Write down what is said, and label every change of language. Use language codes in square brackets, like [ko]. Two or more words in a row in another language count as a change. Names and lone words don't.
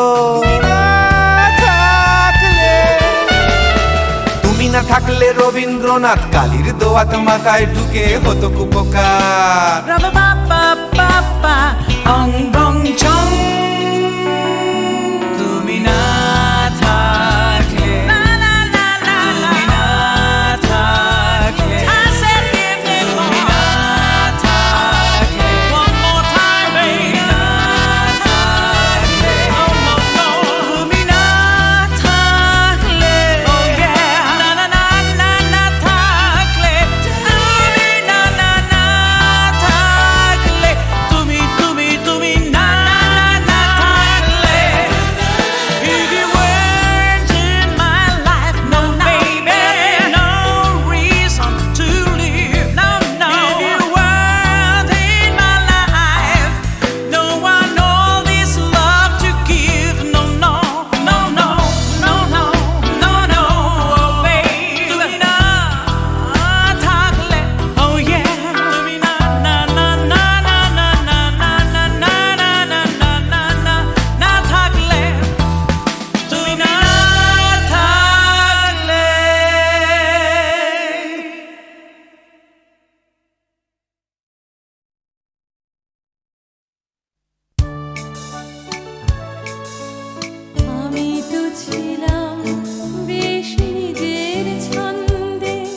[bn] তুমি না থাকলে রবীন্দ্রনাথ কালীর দোয়াত মাথায় ঢুকে হতো কুপকার। রাবা বাবা বাবা অং বং ছং। তুমি না থাকলে তুমি না থাকলে [en] I said give me more, [bn] তুমি না থাকলে [en] one more time baby, [bn] তুমি না থাকলে [en] oh no no, [bn] তুমি না থাকলে [en] oh yeah, [bn] না না না না না থাকলে, তুমি না না না থাকলে, তুমি তুমি তুমি না না থাকলে। [en] If you weren't in my life, no baby, no reason to live, no no. If you weren't in my life, no one all this love to give, no no no no no no no no, oh baby. [bn] তুমি না থাকলে [en] oh yeah, [bn] তুমি না না না না না না না না না না না না না না না থাকলে, তুমি না থাকলে। আমি তো ছিলাম বেশ নিজের ছন্দে,